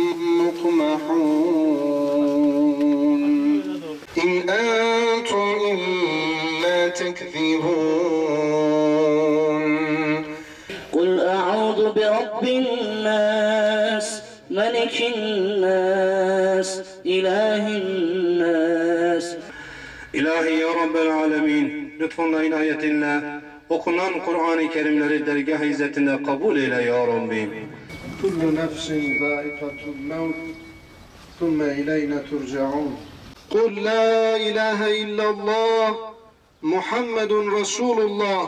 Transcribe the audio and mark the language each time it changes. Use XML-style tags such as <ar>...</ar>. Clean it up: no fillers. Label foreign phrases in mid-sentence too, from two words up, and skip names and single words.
<ar>مقمحون إن أنتم إلا تكذبون قل أعوذ برب الناس ملك الناس إله الناس.</ar> <tr>İlahi</tr> <ar>يا رب العالمين,</ar> <tr>lütfunla inayetinle okunan Kur'an-ı Kerimleri dergâh izzetinde kabul eyle ya Rabbi.</tr> <ar>كل نفس ذائقة الموت ثم إلينا ترجعون. قل لا إله إلا الله محمد رسول الله.</ar>